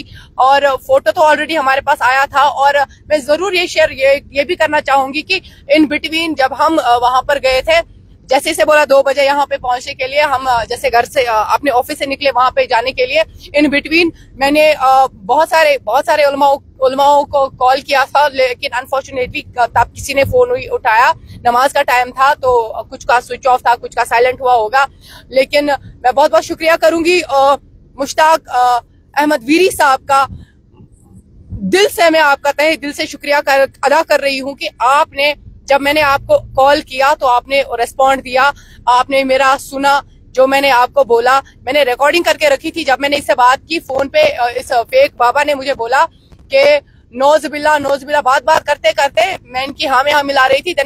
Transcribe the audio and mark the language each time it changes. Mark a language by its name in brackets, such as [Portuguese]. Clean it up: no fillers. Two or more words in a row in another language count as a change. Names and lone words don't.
[Hindi] और फोटो तो ऑलरेडी हमारे पास आया था। और मैं जरूर ये भी करना चाहूंगी कि [English] in between [Hindi] जब हम वहां पर गए थे, जैसे से बोला 2 बजे यहाँ पे पहुंचने के लिए, हम जैसे घर से अपने ऑफिस से निकले वहां पे जाने के लिए, [English] in between [Hindi] मैंने बहुत सारे उलमाओं को कॉल किया था, लेकिन अनफॉर्चुनेटली तब किसी ने फोन उठाया। नमाज का टाइम था, तो कुछ का [English] switch off [Hindi] था, कुछ का साइलेंट हुआ होगा। लेकिन मैं बहुत बहुत शुक्रिया करूंगी मुश्ताक अहमद वीरी साहब का, दिल से मैं आपका तहे दिल से शुक्रिया अदा कर रही हूँ कि आपने, जब मैंने आपको कॉल किया तो आपने रिस्पॉन्ड दिया, आपने मेरा सुना, जो मैंने आपको बोला। मैंने रिकॉर्डिंग करके रखी थी। जब मैंने इससे बात की फोन पे, इस फेक बाबा ने मुझे बोला कि नौज़बिल्ला बात करते करते मैं इनकी हाँ में हाँ मिला रही थी।